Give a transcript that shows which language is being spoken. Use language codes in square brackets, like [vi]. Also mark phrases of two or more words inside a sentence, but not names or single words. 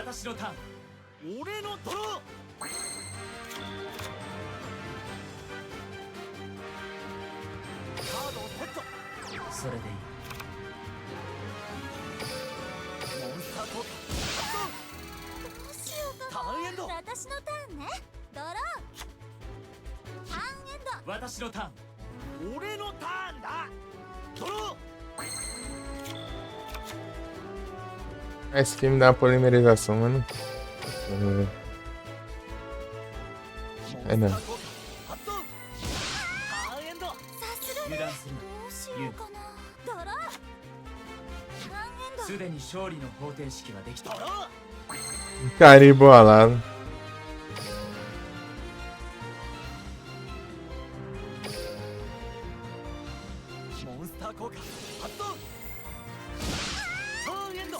[ja] 私のターン俺のドローカードをセットそれでいいモンスター効果発動どうしようかターンエンド私のターンね。ドロー。ターンエンド。私のターン俺のターンだドロー [pt] Esse aqui me dá uma polimerização, mano. É não. [ja] 発動ターンエンドさすがね。油断するなどうしようかな。ドロー。ターンエンド。すでに勝利の方程式はできたドロー [pt] Carinho bolado. [ja] モンスター効果発動ターンエンド